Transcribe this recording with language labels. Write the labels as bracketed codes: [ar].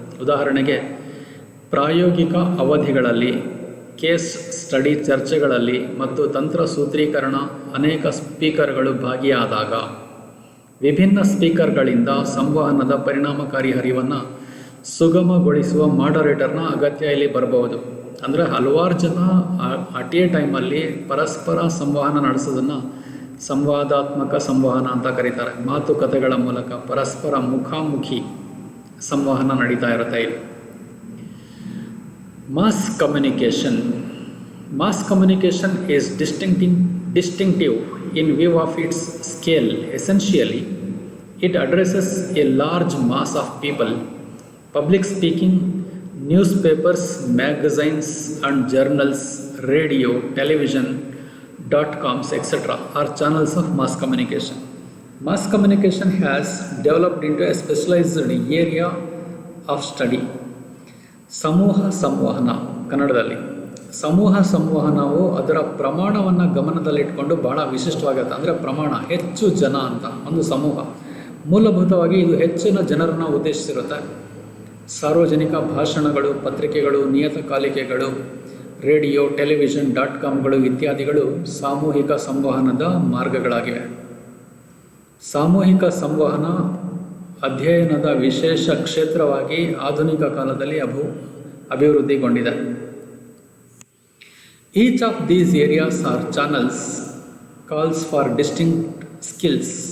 [kn] ಉದಾಹರಣೆಗೆ, ಪ್ರಾಯೋಗಿಕ ಅವಧಿಗಳಲ್ಲಿ, ಕೇಸ್ ಸ್ಟಡಿ ಚರ್ಚೆಗಳಲ್ಲಿ ಮತ್ತು ತಂತ್ರ ಸೂತ್ರೀಕರಣ ಅನೇಕ ಸ್ಪೀಕರ್ಗಳು ಭಾಗಿಯಾದಾಗ ವಿಭಿನ್ನ ಸ್ಪೀಕರ್ಗಳಿಂದ ಸಂವಹನದ ಪರಿಣಾಮಕಾರಿ ಹರಿವನ್ನು ಸುಗಮಗೊಳಿಸುವ ಮಾಡರೇಟರ್ನ ಅಗತ್ಯ ಇಲ್ಲಿ ಬರಬಹುದು. ಅಂದರೆ ಹಲವಾರು ಜನ [en] at a ಟೈಮಲ್ಲಿ [kn] ಪರಸ್ಪರ ಸಂವಹನ ನಡೆಸೋದನ್ನು ಸಂವಾದಾತ್ಮಕ ಸಂವಹನ ಅಂತ ಕರೀತಾರೆ. ಮಾತುಕತೆಗಳ ಮೂಲಕ ಪರಸ್ಪರ ಮುಖಾಮುಖಿ ಸಂವಹನ ನಡೀತಾ ಇರುತ್ತೆ ಇಲ್ಲಿ. [en] Mass communication. Mass communication is distinctive in view of its scale. Essentially, it addresses a large mass of people. Public speaking, newspapers, magazines and journals, radio, television, .coms, etc. are channels of mass communication. Mass communication has developed into a specialized area of study. [kn] ಸಮೂಹ ಸಂವಹನ, ಕನ್ನಡದಲ್ಲಿ ಸಮೂಹ ಸಂವಹನವು ಅದರ ಪ್ರಮಾಣವನ್ನು ಗಮನದಲ್ಲಿಟ್ಕೊಂಡು ಬಹಳ ವಿಶಿಷ್ಟವಾಗಿರುತ್ತೆ. ಅಂದರೆ ಪ್ರಮಾಣ, ಹೆಚ್ಚು ಜನ ಅಂತ ಒಂದು ಸಮೂಹ. ಮೂಲಭೂತವಾಗಿ ಇದು ಹೆಚ್ಚಿನ ಜನರನ್ನು ಉದ್ದೇಶಿಸಿರುತ್ತೆ. ಸಾರ್ವಜನಿಕ ಭಾಷಣಗಳು, ಪತ್ರಿಕೆಗಳು, ನಿಯತಕಾಲಿಕೆಗಳು, ರೇಡಿಯೋ, ಟೆಲಿವಿಷನ್, .comಗಳು ಇತ್ಯಾದಿಗಳು ಸಾಮೂಹಿಕ ಸಂವಹನದ ಮಾರ್ಗಗಳಾಗಿವೆ. ಸಾಮೂಹಿಕ ಸಂವಹನ ಅಧ್ಯಯನದ ವಿಶೇಷ ಕ್ಷೇತ್ರವಾಗಿ ಆಧುನಿಕ ಕಾಲದಲ್ಲಿ ಅಭಿವೃದ್ಧಿಗೊಂಡಿದೆ. [en] Each of these areas or channels calls for distinct skills.